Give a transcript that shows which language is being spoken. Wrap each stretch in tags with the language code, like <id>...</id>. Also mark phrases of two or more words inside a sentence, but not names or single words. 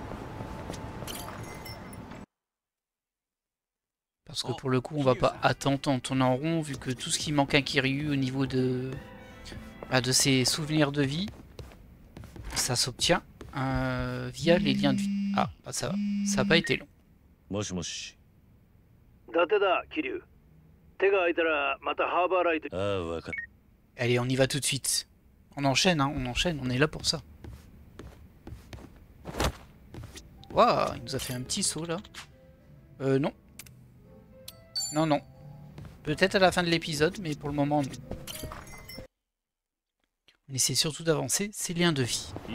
<fr>Parce que pour le coup, on va pas attendre en tournant en rond, vu que tout ce qui manque à Kiryu au niveau de ses souvenirs de vie, ça s'obtient via les liens de vie. Ah, bah ça va. Ça n'a pas été long.</fr> <ja>もしもし。伊達だ、桐生。手が空いたらまたハーバーライト。ああ、わかっ</ja> <fr>Allez, on y va tout de suite. On enchaîne, hein, on enchaîne, on est là pour ça. Waouh, il nous a fait un petit saut là. Non. Non, non. Peut-être à la fin de l'épisode, mais pour le moment, non. On essaie surtout d'avancer ces liens de vie.</fr>